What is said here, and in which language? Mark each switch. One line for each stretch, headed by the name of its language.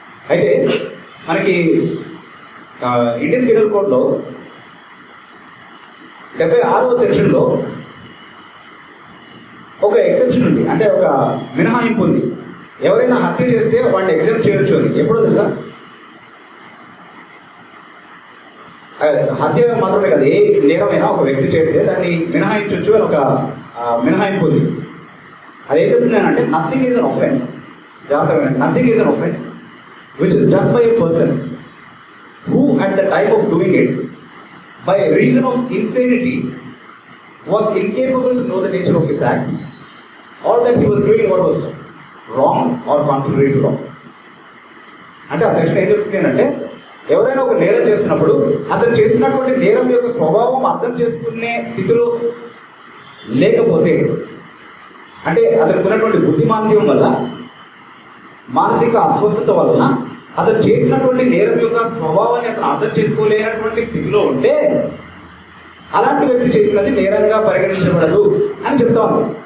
Telugu: అయితే మనకి Indian penal కోడ్లో 76వ సెక్షన్లో ఒక ఎక్సెప్షన్ ఉంది, అంటే ఒక మినహాయింపు ఉంది. ఎవరైనా హత్య చేస్తే వాడిని ఎగ్జామ్ చేయొచ్చు అని. ఎప్పుడో తెలుసా? హత్య మాత్రమే కాదు, ఏ నేరమైనా ఒక వ్యక్తి చేస్తే దాన్ని మినహాయించవచ్చు అని ఒక మినహాయింపు ఉంది. అది ఏం చెప్తున్నానంటే,
English: Nothing is an offence, జాగ్రత్తగా, nothing is an offence which is done by a person who at the time of doing it by reason of insanity was incapable to know the nature of his act, or that he was doing what was wrong or contrary to law.
Telugu: అంటే ఆ section ఏం చెప్తుందంటే, ఎవరైనా ఒక నేరం చేస్తున్నప్పుడు అతను చేసినటువంటి నేరం యొక్క స్వభావం అర్థం చేసుకునే స్థితిలో లేకపోతే, అంటే అతనికి ఉన్నటువంటి బుద్ధిమాంద్యం వల్ల, మానసిక అస్వస్థత వలన అతను చేసినటువంటి నేరం యొక్క స్వభావాన్ని అతను అర్థం చేసుకోలేనటువంటి స్థితిలో ఉంటే, అలాంటి వ్యక్తి చేసినది నేరంగా పరిగణించబడదు అని చెప్తాను.